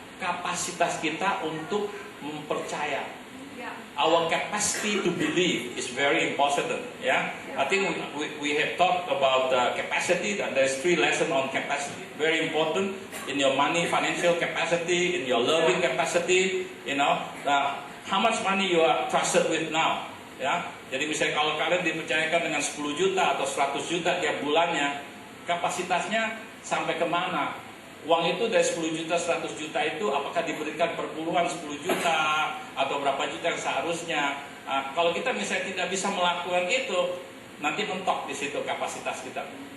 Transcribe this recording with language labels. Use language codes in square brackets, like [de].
[id] Kapasitas kita untuk mempercaya. [en] Our capacity to believe is very important. Ya, I think we have talked about capacity, and there's 3 lessons on capacity. Very important in your money, financial capacity, in your loving capacity. You know. How much money you are trusted with now? [id] Ya, jadi misalnya kalau kalian dipercayakan dengan 10 juta atau 100 juta tiap bulannya, kapasitasnya sampai kemana? Uang itu dari 10 juta, 100 juta itu apakah diberikan perpuluhan 10 juta atau berapa juta yang seharusnya? Kalau kita misalnya tidak bisa melakukan itu, nanti mentok di situ kapasitas kita.